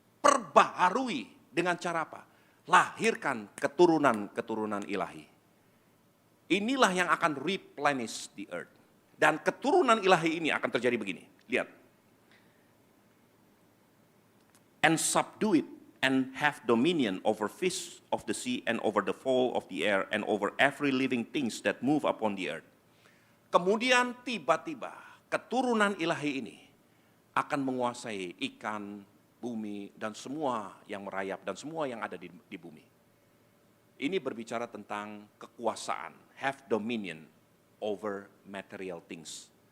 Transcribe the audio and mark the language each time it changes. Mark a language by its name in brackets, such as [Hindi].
[Indonesian] Perbaharui dengan cara apa? Lahirkan keturunan-keturunan ilahi. Inilah yang akan [English] replenish the earth. [Indonesian] Dan keturunan ilahi ini akan terjadi begini. Lihat. [English] And subdue it. And have dominion over fish of the sea and over the fowl of the air and over every living things that move upon the earth. [Indonesian] Kemudian tiba-tiba keturunan ilahi ini akan menguasai ikan, bumi, dan semua yang merayap dan semua yang ada di bumi. Ini berbicara tentang kekuasaan, [English] have dominion over material things.